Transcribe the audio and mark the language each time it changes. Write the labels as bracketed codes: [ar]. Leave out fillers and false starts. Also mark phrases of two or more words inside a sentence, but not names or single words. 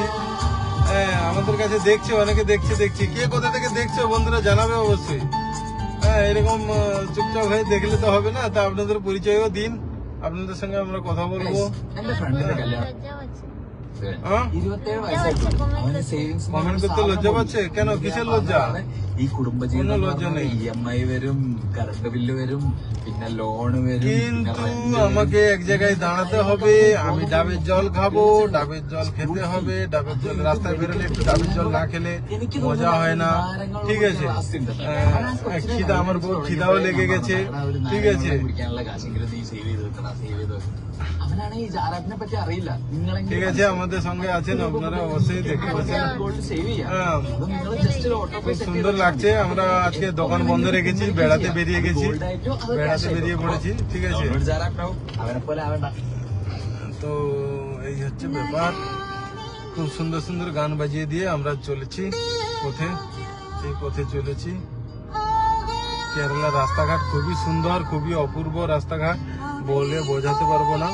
[bn] হ্যাঁ, আমাদের কাছে দেখছে, অনেকে দেখছি কে কোথা থেকে দেখছো বন্ধুরা জানাবে অবশ্যই। হ্যাঁ, এরকম চুপচাপ হয়ে দেখলে তো হবে না, তা আপনাদের পরিচয়ও দিন, আপনাদের সঙ্গে আমরা কথা বলবো। কমেন্ট করতে লজ্জা পাচ্ছে কেন? কিসের লজ্জা? [ml] ഈ കുടുംബജീവിതം EMI വരും, [en] current bill [ml] വരും, പിന്നെ ലോണ് വരും। [bn] কিন্তু আমাকে এক জায়গায় দাঁড়াতে হবে, আমি ডাবের জল খাবো, ডাবের জল খেতে হবে, ডাবের জল রাস্তায় বেরোলে একটু ডাবের জল না খেলে মজা হয় না, ঠিক আছে? খিদা, আমার বউ খিদাও লেগে গেছে, ঠিক আছে? [ml] കുടിക്കാനുള്ള കാശെങ്കിലും നീ സേവ് ചെയ്ത് വെക്കണം, സേവ് ചെയ്ത് വെക്കണം। അവനാണ് ഈ ജാറാപ്പിനെ പറ്റി അറിയില്ല, [bn] ঠিক আছে, আমাদের সঙ্গে আছেন আপনারা, অবশ্যই দেখতে পাচ্ছেন। [ml] സേവ് ചെയ്യാം। നിങ്ങൾ ജസ്റ്റ് ഒരു ഓട്ടോ [bn] খুব সুন্দর লাগছে। আমরা আজকে দোকান বন্ধ রেখেছি, বেড়াতে বেরিয়ে গেছি, বেড়াতে বেরিয়ে পড়েছি, ঠিক আছে? [ml] അവനെ പോലെ ആവണ്ട। [bn] তো এই হচ্ছে ব্যাপার। খুব সুন্দর সুন্দর গান বাজিয়ে দিয়ে আমরা চলেছি পথে, এই পথে চলেছি। কেরালার রাস্তাঘাট খুবই সুন্দর, খুবই অপূর্ব রাস্তাঘাট, বলে বোঝাতে পারবো না।